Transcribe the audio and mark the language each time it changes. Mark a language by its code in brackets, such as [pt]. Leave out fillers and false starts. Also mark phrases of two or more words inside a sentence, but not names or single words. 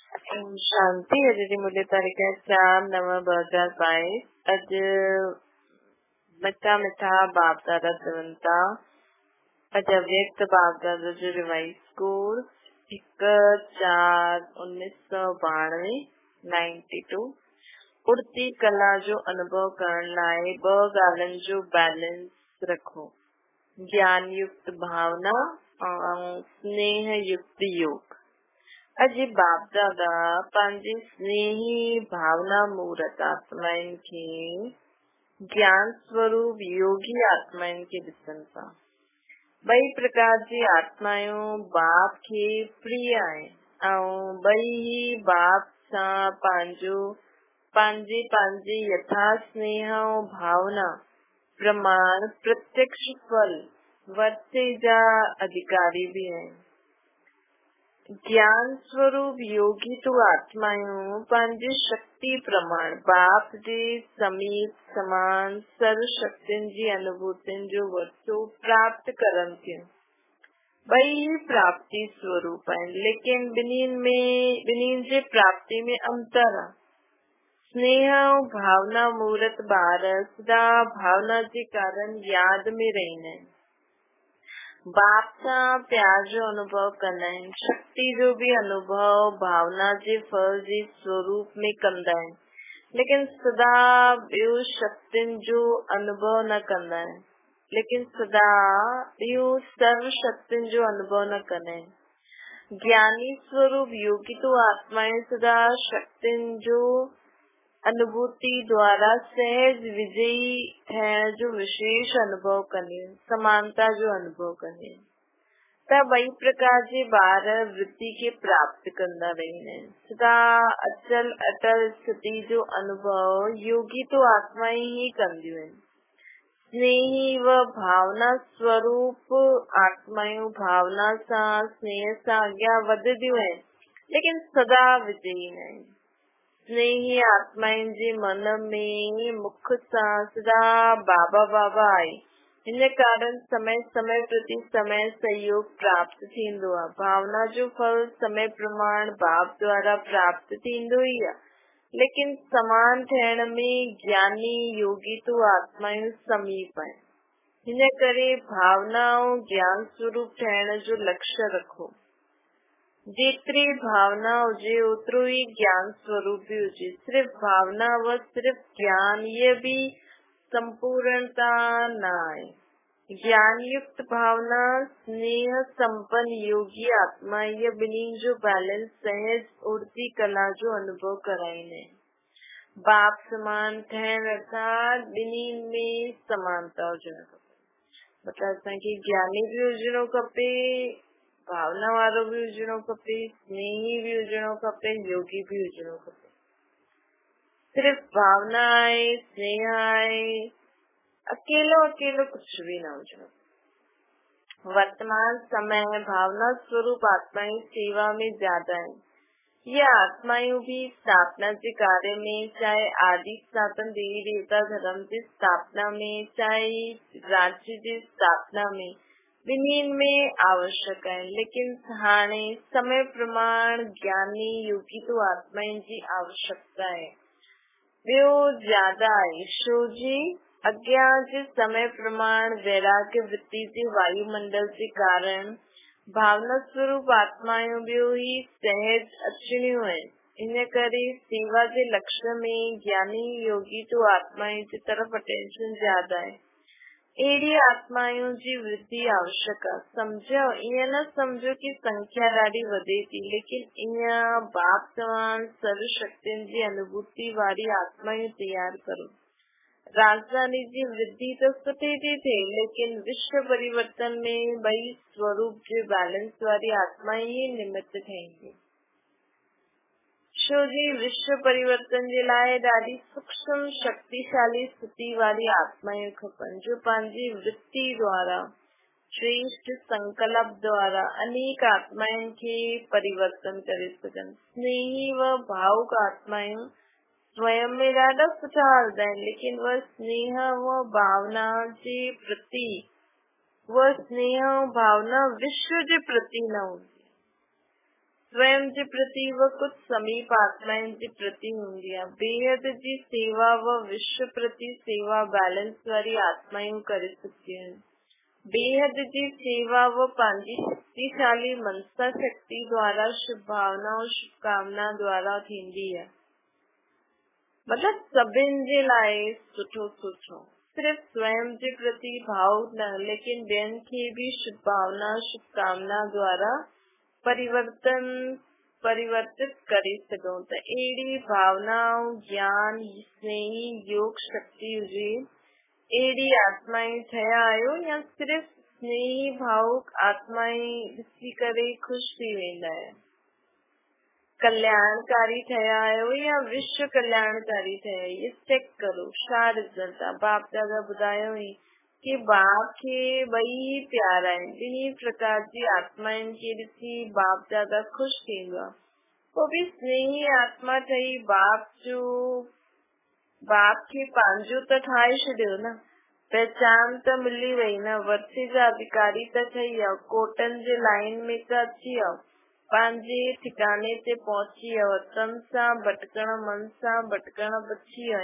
[sd] ओम शांति। अॼु मुले तारीख़ 4/9/2022। अॼु मिठा मिठा बाप दादा चवनि था। अॼु अव्यक्त बाप दादा जो [en] revise code [sd] 1/4/1992 92। उड़ती कला जो अनुभव करण लाइ 2 ॻाल्हियुनि जो बैलेंस रखो। ज्ञान युक्त भावना और स्नेह युक्त योग। अॼु बाप दादा पंहिंजी स्नेही भावना मूर्त आत्माउनि खे ज्ञान स्वरूप योगी आत्माउनि खे ॾिसनि था। 2 प्रकार जी आत्मायूं बाप खे प्रिय आहिनि ऐं 2 ही बाप सां पंहिंजे यथा स्नेह ऐं भावना प्रमाण प्रत्यक्ष फल वर्ते जा अधिकारी भी आहिनि। ज्ञान स्वरूप योगी तो आत्मायूं पंहिंजे शक्ति प्रमाण बाप जे समीप समान सर्व शक्तियुनि जी अनुभूतियुनि जो वस्तु प्राप्त करनि थियूं। 2 ही प्राप्ति स्वरूप आहिनि, लेकिन ॿिन्हिनि जे प्राप्ति में अंतर आहे। स्नेह ऐं भावना मूर्त ॿार सदा भावना जे कारण यादि में रहंदा आहिनि। बाप सां प्यार जो अनुभव कंदा आहिनि, शक्ति जो भी अनुभव भावना जे फल जे स्वरूप में कंदा आहिनि, लेकिन सदा ॿियो शक्तियुनि जो अनुभव न कंदा आहिनि। ज्ञानी स्वरूप योगी तो आत्माएं सदा शक्तियुनि जो अनुभूति द्वारा सहज विजयी थियण जो विशेष अनुभव कंदियूं आहिनि, समानता जो अनुभव कंदियूं आहिनि। त 2 प्रकार जे ॿार वृत्ति खे प्राप्त कंदा रहंदा आहिनि। सदा अचल अटल स्थिति जो अनुभव योगी तो आत्माएं ही कंदियूं आहिनि। स्नेही व भावना स्वरूप आत्मायूं भावना सां स्नेह सां अॻियां वधंदियूं आहिनि, लेकिन सदा विजयी न आहिनि। स्नेही आत्माउनि जे मन में मुख सां सदा बाबा बाबा आहे। हिन कारण समय समय प्रति समय सहयोग प्राप्त थींदो आहे। भावना जो फल समय प्रमाण बाप द्वारा प्राप्त थींदो ई आहे, लेकिन समान थियण में ज्ञानी योगी तो आत्माऊं समीप आहिनि। हिन करे भावना ऐं ज्ञान स्वरूप थियण जो लक्ष्य रखो। जेतिरी भावना हुजे ओतिरो ही ज्ञान स्वरूप भी हुजे। सिर्फ भावना व सिर्फ ज्ञान ये भी संपूर्णता न आहे। ज्ञान युक्त भावना स्नेह संपन्न योगी आत्मा ये ॿिन्हिनि जो बैलेंस सहज उड़ती कला जो अनुभव कराईंदा आहिनि। बाप समान थियण अर्थात ॿिन्हिनि में समानता हुजणु खपे। मतिलबु असांखे ज्ञानी भी हुजणो खपे, भावना वारो भी हुजणो खपे, स्नेही भी हुजणो खपे, योगी भी हुजणो खपे। सिर्फ भावना आहे, स्नेह आहे, अकेलो कुछ भी न हुजणो। [hi] वर्तमान समय भावना स्वरूप आत्माएं सेवा में ज्यादा है। ये आत्माएं भी स्थापना के कार्य में, चाहे आदि सनातन देवी देवता धर्म की स्थापना में, चाहे राज्य की स्थापना में, ॿिन्हिनि में आवश्यक है। [sd] लेकिन हाणे समय प्रमाण ज्ञानी योगी तो आत्माउनि जी आवश्यकता है, ॿियो ज्यादा आहे। छो जी अॻियां जे समय प्रमाण वैराग्य वृत्ति जे वायुमंडल जे कारण भावना स्वरूप आत्मायूं ॿियो ही सहज अचणियूं आहिनि। इन करे सेवा जे लक्ष्य में ज्ञानी योगी तो आत्माउनि जी तरफ अटेंशन [hi] ज्यादा है। [sd] अहिड़ी आत्माउनि जी वृद्धि आवश्यक आहे। सम्झो, ईअं न सम्झो कि संख्या ॾाढी वधे थी, लेकिन ईअं बाप समान सर्व शक्तियुनि जी अनुभूति वारी आत्माऊं तैयार करो। राजधानी जी वृद्धि तो सुठी थी थिए, लेकिन विश्व परिवर्तन में 2 स्वरूप जे बैलेंस वारी आत्माएं ही निमित्त ठहींदी। छो जी विश्व परिवर्तन जे लाइ ॾाढी सूक्ष्म शक्तिशाली स्थिति वारी आत्माएं खपनि, जो पंहिंजी वृत्ति द्वारा श्रेष्ठ संकल्प द्वारा अनेक आत्माउनि खे परिवर्तन करे सघनि। स्नेही व भावुक आत्माऊं स्वयं में ॾाढा सुठा हलंदा आहिनि, लेकिन वह स्नेह व भावना जे प्रति विश्व जे प्रति न हूंदी। स्वयं जे प्रति व कुछ समीप आत्माएं जे प्रति हूंदी आहे। बेहद जी सेवा व विश्व प्रति सेवा बैलेंस वारी आत्मायूं करे सघंदियूं आहिनि। बेहद जी सेवा व पंहिंजी शक्तिशाली मनसा शक्ति द्वारा शुभ भावना और शुभकामना द्वारा थींदी आहे। मतलब सभिनि जे लाइ सुठो सुठो, सिर्फ स्वयं जे प्रति भाव न, लेकिन ॿियनि खे भी शुभ भावना शुभकामना द्वारा परिवर्तित करे सघूं। त अहिड़ी भावना ज्ञान स्नेही योग शक्ति हुजे, अहिड़ी आत्माएं ठहिया आहियो या सिर्फ स्नेही भावुक आत्माएं ॾिसी करे ख़ुशि थी वेंदा आहियो। कल्याणकारी ठहिया आहियो या विश्व कल्याणकारी ठहिया आहियो, ये चेक करो छा रिजल्ट आहे। बाप दादा ॿुधायो ई कि बाप खे ॿई प्यारा आहिनि। ॿिन्ही प्रकार जी आत्माउनि खे ॾिसी बाप दादा ख़ुशि थींदो आहे। पोइ बि स्नेही आत्मा ठही बाप खे पंहिंजो त ठाहे छॾियो न, पहचान त मिली वई न, वर्थे जा अधिकारी त ठही वियो, कोटनि जे लाइन में त अची वियो, पंहिंजे ठिकाने ते पहुची वियो, तन सां भटकण मन सां भटकण बची वियो।